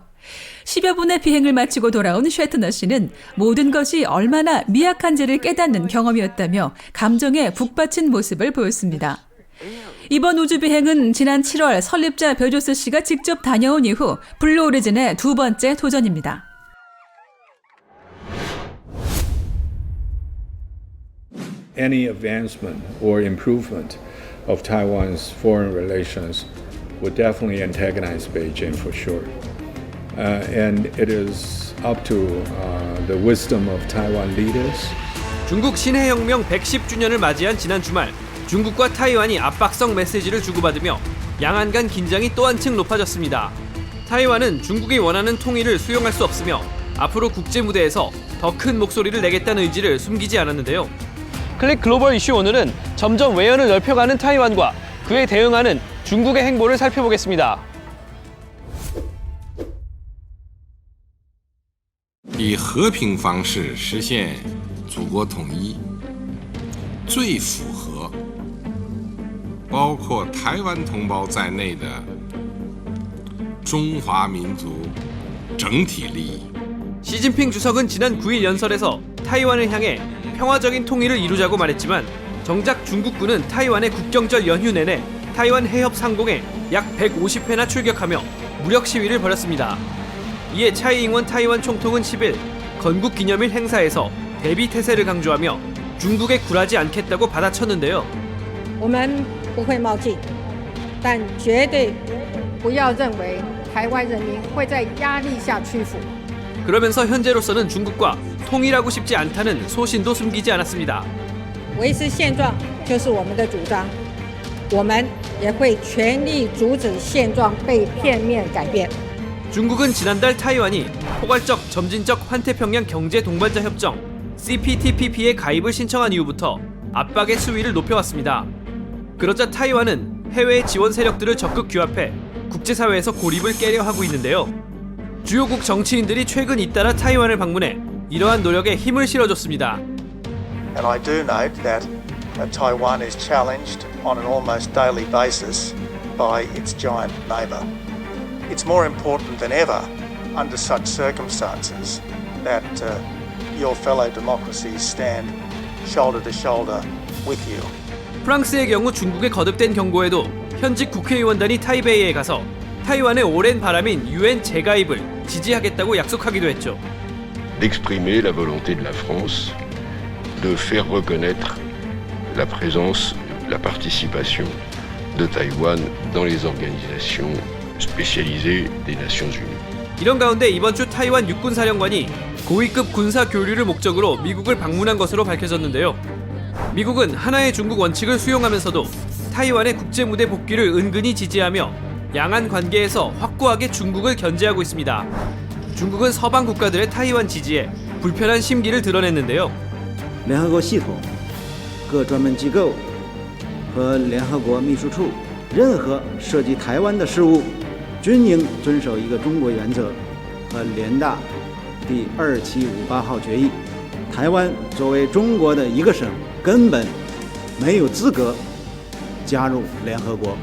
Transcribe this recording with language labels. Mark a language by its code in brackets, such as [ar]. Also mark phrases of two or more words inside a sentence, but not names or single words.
[ko] 10여 분의 비행을 마치고 돌아온 셰트너 씨는 모든 것이 얼마나 미약한지를 깨닫는 경험이었다며 감정에 북받친 모습을 보였습니다. 이번 우주 비행은 지난 7월 설립자 베조스 씨가 직접 다녀온 이후 블루 오리진의 두 번째 도전입니다. [en] Any advancement or improvement of Taiwan's foreign relations would definitely antagonize Beijing for sure. And it is up to the wisdom of Taiwan leaders. [ko] 중국 신해혁명 110주년을 맞이한 지난 주말, 중국과 타이완이 압박성 메시지를 주고받으며 양안 간 긴장이 또 한층 높아졌습니다. 타이완은 중국이 원하는 통일을 수용할 수 없으며 앞으로 국제 무대에서 더 큰 목소리를 내겠다는 의지를 숨기지 않았는데요. 클릭 글로벌 이슈 오늘은 점점 외연을 넓혀가는 타이완과 그에 대응하는 중국의 행보를 살펴보겠습니다. [zh] 以和平方式实现祖国统一，最符合包括台湾同胞在内的中华民族整体利益。 [ko] 시진핑 주석은 지난 9일 연설에서 타이완을 향해 평화적인 통일을 이루자고 말했지만 정작 중국군은 타이완의 국경절 연휴 내내 타이완 해협 상공에 약 150회나 출격하며 무력 시위를 벌였습니다. 이에 차이잉원 타이완 총통은 10일 건국 기념일 행사에서 대비 태세를 강조하며 중국에 굴하지 않겠다고 받아쳤는데요. [zh] 我们不会冒进，但绝对不要认为台湾人民会在压力下屈服。 [ko] 그러면서 현재로서는 중국과 통일하고 싶지 않다는 소신도 숨기지 않았습니다. [zh] 维持现状就是我们的主张，我们也会全力阻止现状被片面改变。 [ko] 중국은 지난달 타이완이 포괄적 점진적 환태평양 경제 동반자 협정 CPTPP에 가입을 신청한 이후부터 압박의 수위를 높여왔습니다. 그러자 타이완은 해외 지원 세력들을 적극 규합해 국제사회에서 고립을 깨려 하고 있는데요. 주요국 정치인들이 최근 잇따라 타이완을 방문해 이러한 노력에 힘을 실어줬습니다. [en] And I do note that Taiwan is challenged on an almost daily basis by its giant neighbour. It's more important than ever under such circumstances that your fellow democracies stand shoulder to shoulder with you. [ko] 프랑스의 경우 중국의 거듭된 경고에도 현직 국회의원단이 타이베이에 가서 타이완의 오랜 바람인 UN 재가입을 지지하겠다고 약속하기도 했죠. [fr] D'exprimer la volonté de la France de faire reconnaître la présence, la participation de Taïwan dans les organisations spécialisées des Nations Unies. [ko] 이런 가운데 이번 주 타이완 육군사령관이 고위급 군사 교류를 목적으로 미국을 방문한 것으로 밝혀졌는데요. 미국은 하나의 중국 원칙을 수용하면서도 타이완의 국제무대 복귀를 은근히 지지하며 양안 관계에서 확고하게 중국을 견제하고 있습니다. 중국은 서방 국가들의 타이완 지지에 불편한 심기를 드러냈는데요. [zh] 联合国系统、各专门机构和联合国秘书处，任何涉及台湾的事务，均应遵守一个中国原则和联大第2758号决议。台湾作为中国的一个省，根本没有资格加入联合国。